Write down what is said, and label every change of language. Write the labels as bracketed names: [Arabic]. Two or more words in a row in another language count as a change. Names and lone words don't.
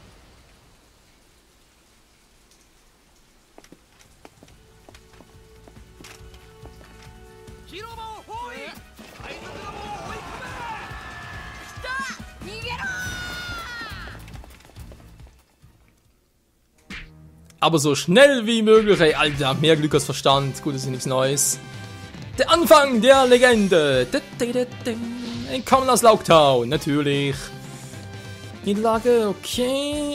[Japanese] 広場を包囲。海賊どもを追い込め。逃げろ。 [German] Aber so schnell wie möglich, ey, Alter, mehr Glück als Verstand. Gut, das ist nichts Neues. Der Anfang der Legende. Kommen aus Locktown, natürlich. Niederlage, okay.